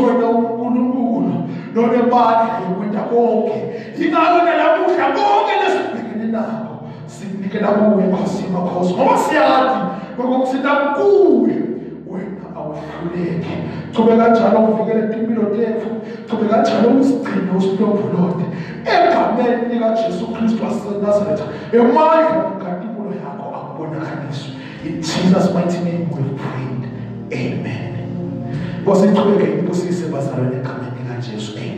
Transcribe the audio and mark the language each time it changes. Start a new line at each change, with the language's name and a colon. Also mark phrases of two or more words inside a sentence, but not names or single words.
Swati: wena uNkulunkulu lonemandla yokwenta konke ingakho nalamuhla konke lesibhekene nako sikunikela kuwe Nkosi yamakhosi ngoba siyazi ukuthi nakuwe wena awuhluleki thobe kanjalo uvikele impilo tethu thobe kanjalo usigcine usiplovulode egameni likaJesu Kristu waseNazaretha emandla kaNkulunkulu yakho akubonakaliswe
English: in Jesus mighty name we prayed amen.
Swati: Bose iqhubeke impusise bazalwane egameni likaJesu.